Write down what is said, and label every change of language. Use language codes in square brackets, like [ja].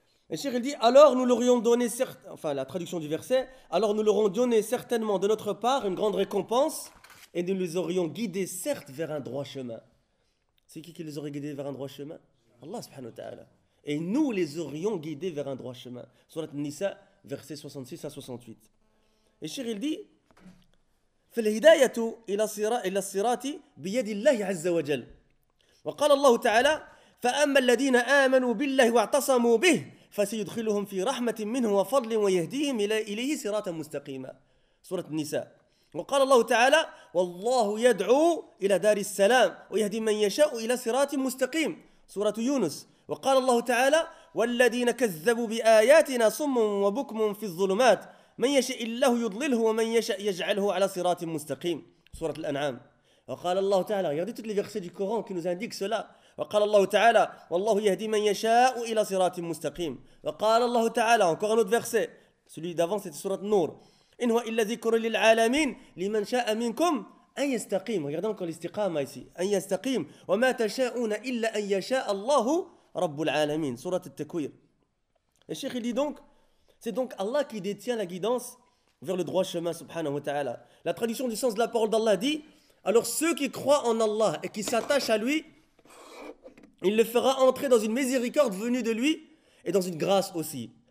[fr] Et le cheikh, il dit, alors nous l'aurions donné, enfin la traduction du verset, alors nous leur aurions donné certainement de notre part une grande récompense et nous les aurions guidés certes vers un droit chemin. C'est qui les aurait guidés vers un droit chemin? Allah [ar] subhanahu wa ta'ala. [fr] Et nous les aurions guidés vers un droit chemin. Sourate Nisa, versets 66 à 68. Et Cheikh, il dit, [ar] فالهدايه الى الى الصراط بيد الله عز وجل. وقال الله تعالى: فاما الذين امنوا بالله واعتصموا به فسيدخلهم في رحمه منه وفضل ويهديهم اليه صراطا مستقيما. سوره النساء. وقال الله تعالى: والله يدعو الى دار السلام ويهدي من يشاء الى صراط مستقيم. سوره يونس. وقال الله تعالى: والذين كذبوا باياتنا صم وبكم في الظلمات من يشاء الله يضلله ومن يشاء يجعله على صراط مستقيم. سورة الأنعام. وقال الله تعالى, [fr] regardez toutes les versets du Coran qui nous indiquent cela. [ar] وقال الله تعالى: والله يهدي من يشاء إلى صراط مستقيم. وقال الله تعالى, [fr] encore un autre verset, celui d'avant c'était [ar] سورة النور, إن هو إلا ذكر للعالمين لمن شاء منكم أن يستقيم. [fr] regardez encore [ar] l'استقامة [fr] ici, [ar] أن يستقيم, وما تشاءون إلا أن يشاء الله رب العالمين. سورة التكوير. الشيخ يقول [fr] donc, c'est donc Allah qui détient la guidance vers le droit chemin, [ar] subhanahu wa ta'ala. [fr] La traduction du sens de la parole d'Allah dit: alors ceux qui croient en Allah et qui s'attachent à lui, il le fera entrer dans une miséricorde venue de lui et dans une grâce aussi.